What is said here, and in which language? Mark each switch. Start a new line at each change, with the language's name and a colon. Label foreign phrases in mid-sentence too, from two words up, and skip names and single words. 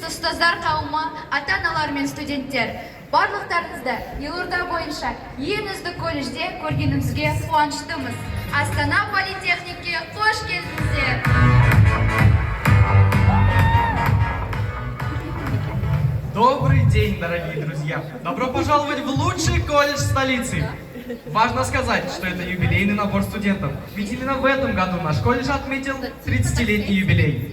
Kazakh: ұстаздар қауымы, ата-аналар мен студенттер, барлықтарыңызды елорда бойынша ең үздік колледжде көргенімізге қуаныштымыз. Астана политехникке қош келдіңіздер.
Russian: Добрый день, дорогие друзья! Добро пожаловать в лучший колледж столицы! Важно сказать, что это юбилейный набор студентов, ведь именно в этом году наш колледж отметил 30-летний юбилей.